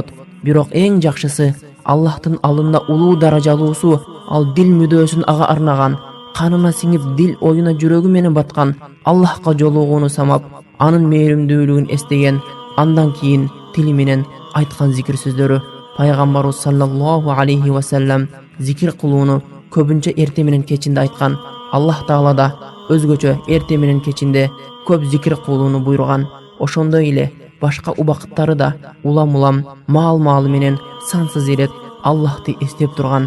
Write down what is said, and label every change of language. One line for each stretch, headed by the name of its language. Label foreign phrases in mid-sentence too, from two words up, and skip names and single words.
Kyrgyz: Бирок эң жакшысы, Аллахтын алдында улуу даражалуусу ал дил мүдөөсүн ага арнаган, канына сиңип дил оюна жүрөгү менен баткан, Аллахка жолугууну самап, анын мээримдүүлүгүн эстеген, андан кийин тили менен айткан зикир сөздөрү. Пайгамбарыбыз
Arabic: صلى الله عليه وسلم
Kyrgyz: зикир кылууну көбүнчө эрте менен кечинде айткан. Аллах Таала да өзгөчө эрте менен кечинде көп зикир кылууну буйруган. Ошондой эле башка убакыттары да улам маал менен сансыз ирет Аллахты эстеп турган.